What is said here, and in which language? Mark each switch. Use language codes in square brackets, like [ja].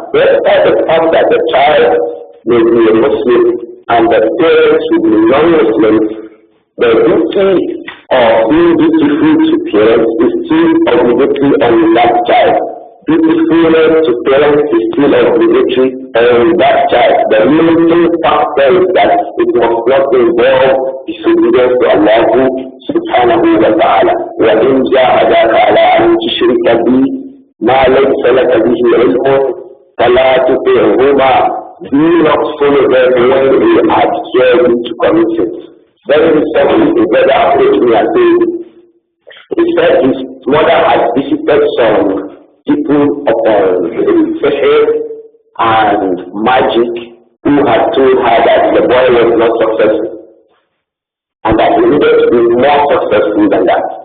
[en] Despite the fact that the child may be a Muslim and the parents will be non-Muslims, the duty of being dutiful to parents is still obligatory on that child. Dutifulness to parents is still obligatory on that child. The limiting factor is that it must not involve disobedience to Allah subhanahu wa ta'ala. [ar] وَإِنْ جَاهَدَاكَ عَلَىٰ أَن تُشْرِكَ بِي مَا لَيْسَ لَكَ بِهِ عِلْمٌ فَلَا تُطِعْهُمَا. [en] Do not follow them when they adjure you to commit it. Very recently, a brother approached me and he said his mother had visited some people upon sihr and magic who had told her that the boy was not successful and that he needed to be more successful than that.